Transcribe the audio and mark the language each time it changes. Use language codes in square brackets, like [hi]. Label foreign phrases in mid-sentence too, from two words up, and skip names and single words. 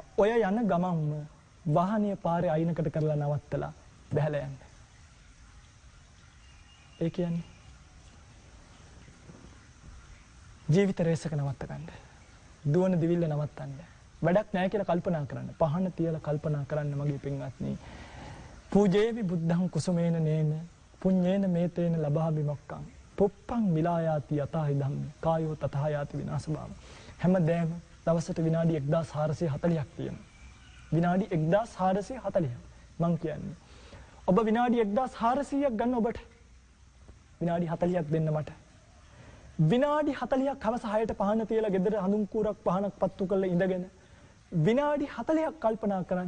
[si] ඔය යන ගමන්ම වාහනය පාරේ අයිනකට කරලා නවත්තලා බැහැලා යන්න. ඒ කියන්නේ ජීවිත රේස් එක නවත්ත ගන්න. දුවන දිවිල්ල නවත්තන්න. වැඩක් නැහැ කියලා කල්පනා කරන්න. පහන තියලා කල්පනා කරන්න මගේ පින්වත්නි. [pi] පූජේවි බුද්ධං කුසුමේන නේන පුඤ්ඤේන මේතේන ලබාමි මොක්කං. පුප්පං මිලායාති යතහි ධම්ම කායෝ තතහයාති විනාශභාව. [si] හැමදේම දවසට විනාඩි 1440ක් තියෙනවා. විනාඩි 1440ක් මං කියන්නේ. ඔබ විනාඩි 1400ක් ගන්න ඔබට. විනාඩි 40ක් දෙන්න මට. විනාඩි 40ක් හවස 6ට පහන තියලා ගෙදර හඳුන් කූරක් පහනක් පත්තු කරලා ඉඳගෙන විනාඩි 40ක් කල්පනා කරන්න.